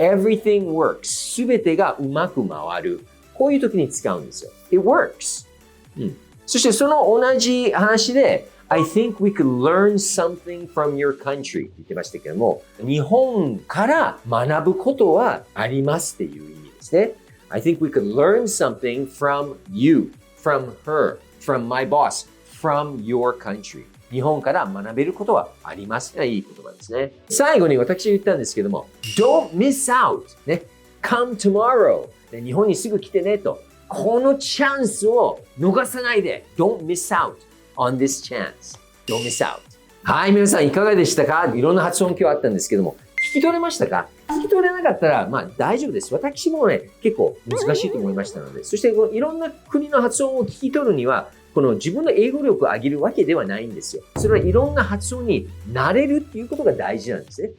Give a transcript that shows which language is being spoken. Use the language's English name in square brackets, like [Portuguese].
[English] Everything works. [Japanese] すべてがうまく回る。こういう時に使うんですよ。 [English] It works. [Japanese] そしてその同じ話で、 [English] I think we could learn something from your country [Japanese] って言ってましたけども、日本から学ぶことはありますっていう意味ですね。 [English] I think we could learn something from you, from her, from my boss, from your country. [Japanese] 日本から学べることはありますがいい言葉ですね。最後に私が言ったんですけども、 [English] Don't miss out、 [Japanese] ね、 [English] Come tomorrow、 [Japanese] ね、日本にすぐ来てねと。このチャンスを逃さないで。 [English] Don't miss out on this chance. Don't miss out. [Japanese] はい、皆さんいかがでしたか？いろんな発音今日あったんですけども、聞き取れましたか？聞き取れなかったら、まあ大丈夫です。私もね、結構難しいと思いましたので、そしていろんな国の発音を聞き取るには、この自分の英語力を上げるわけではないんですよ。それはいろんな発音に慣れるっていうことが大事なんですね。